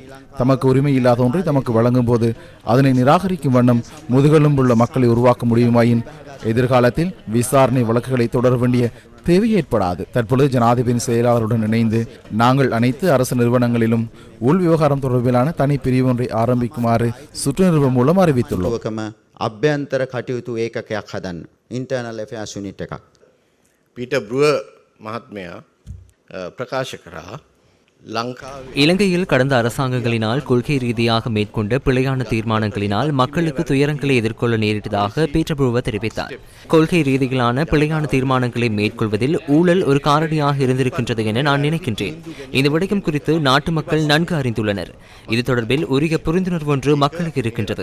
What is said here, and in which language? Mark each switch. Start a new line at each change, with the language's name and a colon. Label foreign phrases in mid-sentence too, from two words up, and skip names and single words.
Tamil: தமக்கு உரிமை இல்லாத ஒன்றை தமக்கு வழங்கும் போது அதனை நிராகரிக்கும் வண்ணம் முதுகெலும்புள்ள மக்களை உருவாக்க முடியுமாயின் எதிர்காலத்தில் விசாரணை வழக்குகளை தொடர வேண்டிய தேவை ஏற்படாது. தற்பொழுது ஜனாதிபதி செயலாளருடன் இணைந்து நாங்கள் அனைத்து அரசு நிறுவனங்களிலும் உள் விவகாரம் தொடர்பிலான தனி பிரிவு ஒன்றை ஆரம்பிக்குமாறு சுற்று நிறுவனம் மூலம் அறிவித்துள்ளோம்.
Sinhala: අභ්‍යන්තර කටයුතු ඒකකයක් හදන්න
English: internal affairs unit
Sinhala: එකක්. පීටර් බ්‍රුවර් මහත්මයා ප්‍රකාශ කරා
Tamil: இலங்கையில் கடந்த அரசாங்கங்களினால் கொள்கை ரீதியாக மேற்கொண்ட பிழையான தீர்மானங்களினால் மக்களுக்கு துயரங்களை எதிர்கொள்ள நேரிட்டதாக பீட்டர் ப்ரூவர் தெரிவித்தார். கொள்கை ரீதியிலான பிழையான தீர்மானங்களை மேற்கொள்வதில் ஊழல் ஒரு காரணியாக இருந்திருக்கின்றது என நான் நினைக்கின்றேன். இந்த விடயம் குறித்து நாட்டு மக்கள் நன்கு அறிந்துள்ளனர். இது தொடர்பில் உரிய புரிந்துணர்வு ஒன்று மக்களுக்கு இருக்கின்றது.